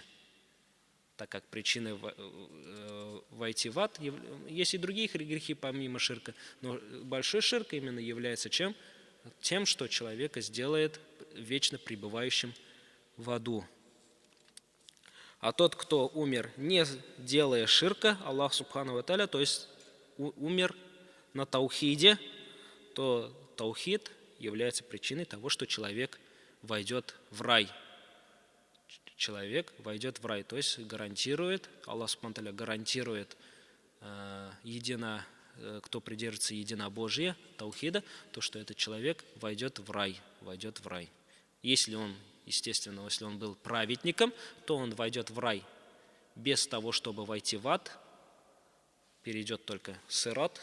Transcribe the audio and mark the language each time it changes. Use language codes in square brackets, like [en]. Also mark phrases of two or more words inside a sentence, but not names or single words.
[ru] Так как причиной войти в ад есть и другие грехи помимо ширка, но большой ширк именно является чем? Тем, что человека сделает вечно пребывающим в аду. А тот, кто умер, не делая ширка, [ar] الله سبحانه وتعالى, [ru] то есть умер на таухиде, то таухид является причиной того, что человек войдет в рай. Человек войдет в рай, то есть гарантирует, [ar] الله سبحانه وتعالى [ru] гарантирует кто придерживается единобожия, таухида, то что этот человек войдет в рай. Если он, естественно, если он был праведником, то он войдет в рай без того, чтобы войти в ад, перейдет только сират.